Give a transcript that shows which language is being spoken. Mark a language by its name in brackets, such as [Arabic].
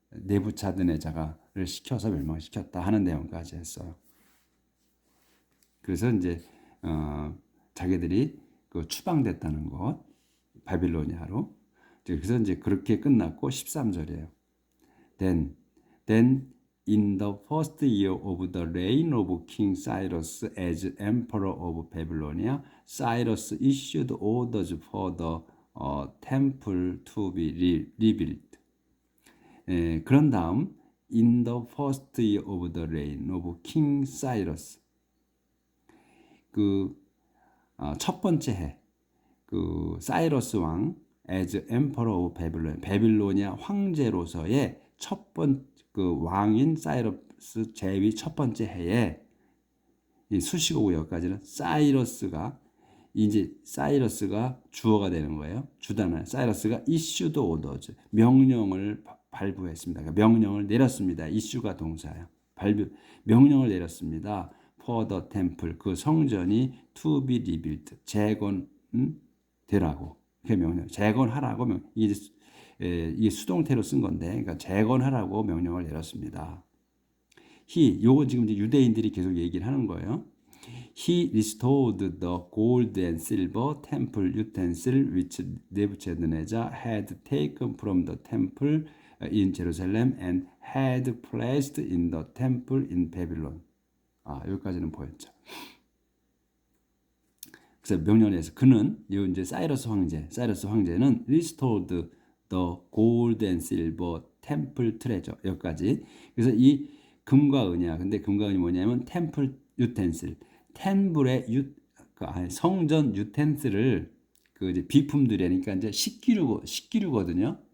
[Korean] 네부차드네자가를 시켜서 멸망시켰다 하는 내용까지 했어요. 그래서 이제 자기들이 그 추방됐다는 것, 바빌로니아로. 그래서 이제 그렇게 끝났고 13절이에요. [English] Then in the first year of the reign of King Cyrus as emperor of Babylonia, Cyrus issued orders for the temple to be rebuilt. [Korean] 그런 다음 [English] in the first year of the reign of King Cyrus [Korean] 그 첫 번째 해 그 사이러스 왕 [English] as emperor of Babylon [Korean] 베빌로니아 황제로서의 첫 번 그 왕인 사이러스 제위 첫 번째 해에 이 수식어고 여기까지는 사이러스가 이제 사이러스가 주어가 되는 거예요. 주단어요. 사이러스가 [English] issued orders [Korean] 명령을 발부했습니다. 그러니까 명령을 내렸습니다. issue가 동사예요. 명령을 내렸습니다. [English] for the temple [Korean] 그 성전이 [English] to be rebuilt [Korean] 재건 되라고 그 명령 재건하라고 이게 수동태로 쓴 건데 그러니까 재건하라고 명령을 내렸습니다. 요건 지금 이제 유대인들이 계속 얘기를 하는 거예요. [English] He restored the gold and silver temple utensil which Nebuchadnezzar had taken from the temple in Jerusalem and had placed in the temple in Babylon. [Korean] 여기까지는 보였죠. 그래서 명령에서 그는 이제 사이러스 황제는 [English] restored the gold and silver temple treasure [Korean] 여기까지. 그래서 이 금과 은이야. 근데 금과 은이 뭐냐면 템플 유텐슬, 템플의 성전 유텐슬을 그 이제 비품들이니까 이제 식기류거든요.